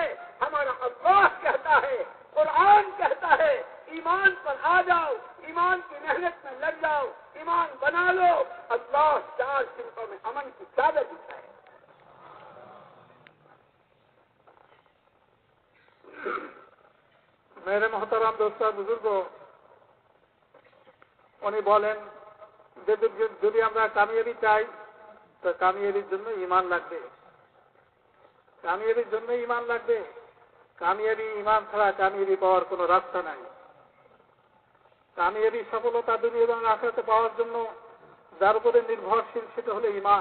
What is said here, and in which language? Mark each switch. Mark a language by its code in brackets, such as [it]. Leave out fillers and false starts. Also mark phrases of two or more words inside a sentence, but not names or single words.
[ur] ہمارا اللہ کہتا ہے، قرآن کہتا ہے، ایمان پر آ جاؤ، ایمان کی محنت میں لگ جاؤ، ایمان بنا لو. اللہ 4 صنفوں میں امن کی چادر دیتا ہے. میرے محترم دوستان بزرگوں, [bn] উনি বলেন যে যদি আমরা কামিয়াবি চাই তো কামিয়াবির জন্য ঈমান লাগবে, কামিয়াবির জন্য ঈমান লাগবে. কামিয়াবি ঈমান ছাড়া কামিয়াবি পাওয়ার কোনো রাস্তা নাই. কামিয়াবি সফলতা দুনিয়া এবং আখিরাতে পাওয়ার জন্য যার উপরে নির্ভরশীল সেটা হলো ঈমান.